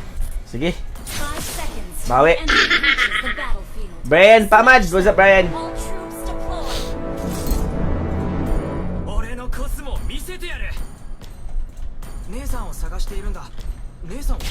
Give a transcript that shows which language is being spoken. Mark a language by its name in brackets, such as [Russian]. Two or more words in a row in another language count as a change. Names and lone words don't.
[English] Sige. 5 seconds. Bawi. Enemy reaches the battlefield. Brian Pamad. What's up, Brian? All troops deployed. [Japanese] 俺のコスモを見せてやる姉さんを探しているんだ姉さん